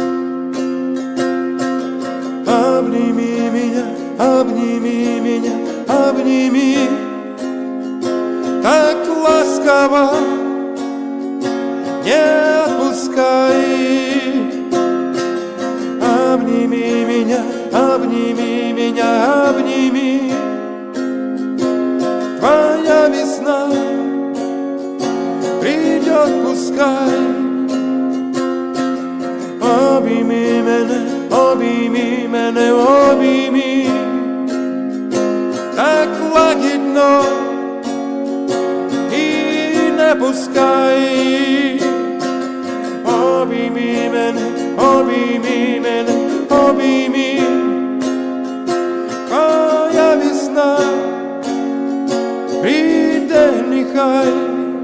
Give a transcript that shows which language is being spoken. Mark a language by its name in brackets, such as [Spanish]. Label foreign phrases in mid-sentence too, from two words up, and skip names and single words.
[Russian] Обними меня, обними меня, обними, так ласково не отпускай. Обними меня, обними меня, обними, твоя весна придет, пускай. [Ukrainian] Обійми мене, обійми мене, обійми, так лагідно і не пускай. Обійми мене, обійми мене, обійми, твоя весна прийде нехай.